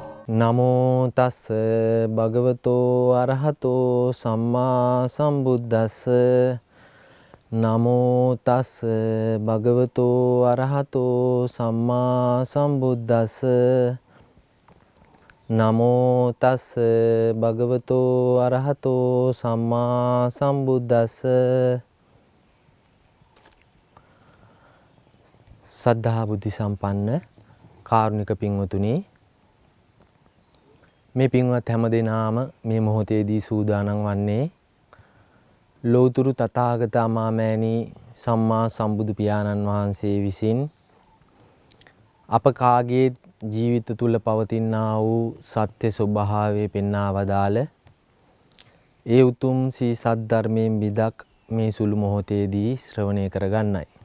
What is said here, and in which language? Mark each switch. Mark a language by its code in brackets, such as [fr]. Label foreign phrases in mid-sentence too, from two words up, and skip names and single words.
[pi] නමෝ තස් භගවතෝ අරහතෝ සම්මා සම්බුද්දස්ස නමෝ තස් භගවතෝ අරහතෝ සම්මා සම්බුද්දස්ස නමෝ තස් භගවතෝ අරහතෝ සම්මා සම්බුද්දස්ස [si] සද්ධා බුද්ධ සම්පන්න කාරුණික පින්වතුනි, මේ පින්වත් හැම දෙනාම මේ මොහොතේදී සූදානම් වන්නේ ලෝතුරු තථාගත අමාමෑණී සම්මා සම්බුදු පියාණන් වහන්සේ විසින් අප කාගේ ජීවිත තුල පවතිනා වූ සත්‍ය ස්වභාවය පෙන්වා වදාළ ඒ උතුම් සී සද්ධර්මයෙන් බිදක් මේ සුළු මොහොතේදී ශ්‍රවණය කරගන්නයි.